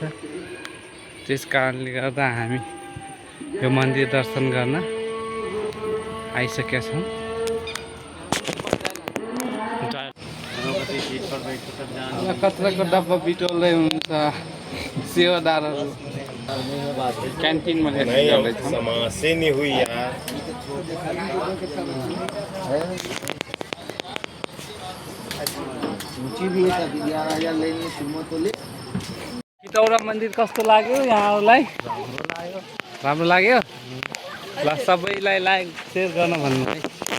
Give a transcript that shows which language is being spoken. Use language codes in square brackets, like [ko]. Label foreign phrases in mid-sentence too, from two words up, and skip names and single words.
[ne] त्यस कारणले गर्दा हामी यो मन्दिर दर्शन गर्न आइसकेका छौँ। कचराको डब्बा बिटोल्दै हुन्छ सेवादारहरू क्यान्टिनमा गर्दैछौँ। [hi] समस्या नहीं हुई यार। [ne] खितौरा मन्दिर कस्तो लाग्यो यहाँहरूलाई? राम्रो लाग्यो। ल सबैलाई लाइक सेयर गर्न भन्नु है।